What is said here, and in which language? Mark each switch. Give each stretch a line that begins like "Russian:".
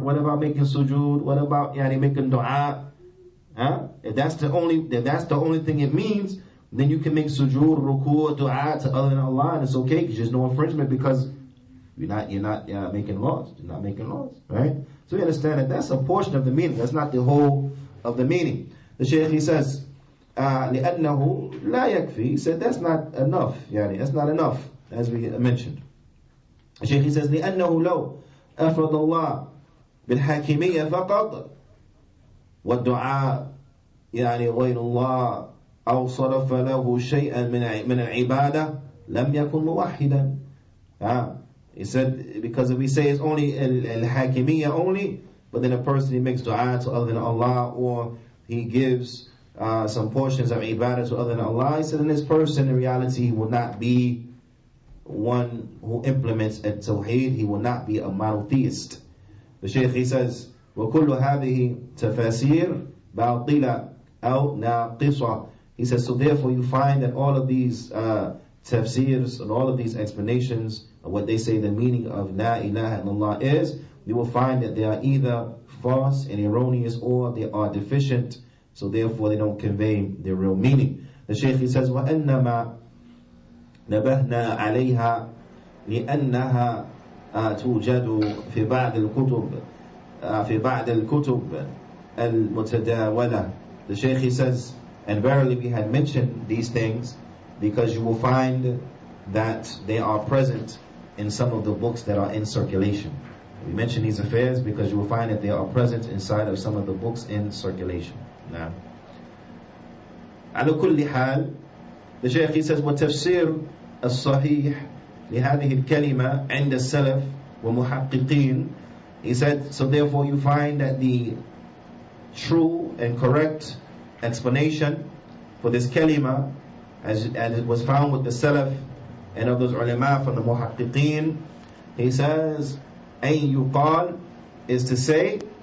English: What about making sujood? What about making dua? If that's the only thing it means, then you can make sujood, ruku', dua to other than Allah, and it's okay because there's no infringement because you're not making laws. You're not making laws, right? So we understand that that's a portion of the meaning. That's not the whole of the meaning. The Shaykh, he says,
Arabic: لأنه لا يكفي.
English: He said that's not enough. That's not enough, as we mentioned. The Shaykh, he says,
Arabic: لأنه لو أفرد الله بالحاكمية فقط والدعاء غير الله أو صرف له شيئا من العبادة لم يكن موحدا.
English: He said, because if we say it's only al-hakimiyya only, but then a person he makes dua to other than Allah, or he gives some portions of ibadah to other than Allah, he said, then this person in reality will not be one who implements a Tawheed. He will not be a monotheist. The Shaykh, he says,
Arabic: وَكُلُّ هَذِهِ تَفَاسِيرٌ بَاطِلَةٌ أَوْ نَاقِصَةٌ.
English: He says, so therefore you find that all of these tafsirs and all of these explanations of what they say the meaning of La ilaha illallah is, you will find that they are either false and erroneous or they are deficient, so therefore they don't convey their real meaning. The Shaykh, he says,
Arabic: وَأَنَّمَا نبهنا عليها لأنها توجد في بعض الكتب المتداولة.
English: The Shaykh, he says, and verily we had mentioned these things because you will find that they are present in some of the books that are in circulation. We mention these affairs because you will find that they are present inside of some of the books in circulation.
Arabic: Now, على كل حال,
English: the Shaykh, he says,
Arabic: وتفسير الصحيح لهذه الكلمة عند السلف ومحققين.
English: He said, so therefore you find that the true and correct explanation for this kalima, as it was found with the Salaf and of those ulama from the muhaqqiqeen, he says,
Arabic: أن يقال,
English: is to say,